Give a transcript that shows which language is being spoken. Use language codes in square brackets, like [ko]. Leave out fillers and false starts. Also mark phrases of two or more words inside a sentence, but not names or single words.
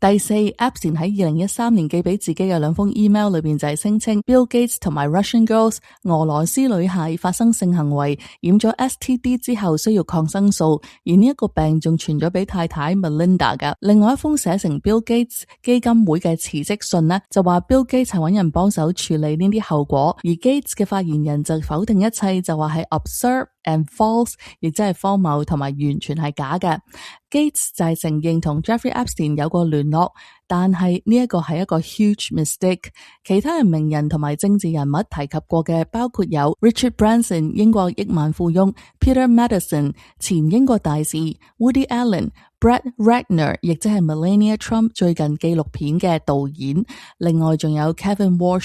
[yue] 第四 Epstein 喺2013年寄俾自己嘅2封 email 裏邊就係聲稱 Bill Gates 同埋 [en] Russian girls [yue] 俄羅斯女孩發生性行為，染咗 STD 之後需要抗生素，而呢一個病仲傳咗俾太太 Melinda 噶。另外一封寫成 Bill Gates 基金會嘅辭職信呢，就話 Bill Gates 係揾人幫手處理呢啲後果，而 Gates 嘅發言人就否定一切，就話係 [en] absurd and false， [yue] 亦即係荒謬同埋完全係假嘅。Gates 就係承認同 Jeffrey Epstein 有過聯絡，但係呢一個係一個 [en] huge mistake。 [yue] 其他嘅名人同埋政治人物提及過嘅包括有 Richard Branson 英國億萬富翁， Peter Madison 前英國大使， Woody Allen、Brett Ratner 亦即係 Melania Trump 最近紀錄片嘅導演，另外仲有 Kevin Walsh。